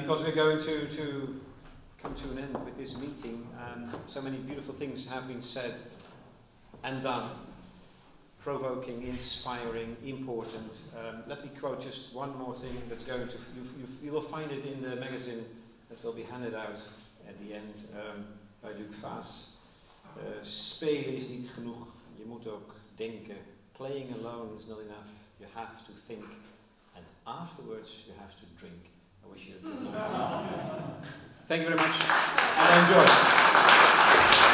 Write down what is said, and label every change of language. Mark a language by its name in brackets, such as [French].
[English] Because we're going to come to an end with this meeting, so many beautiful things have been said and done. Provoking, inspiring, important. Let me quote just one more thing that's going to, you will find it in the magazine that will be handed out at the end by Luc Vaas. [Dutch] Spelen is niet genoeg, je moet ook denken. [English] Playing alone is not enough, you have to think. And afterwards you have to drink. I wish you a good night. Thank you very much and enjoy.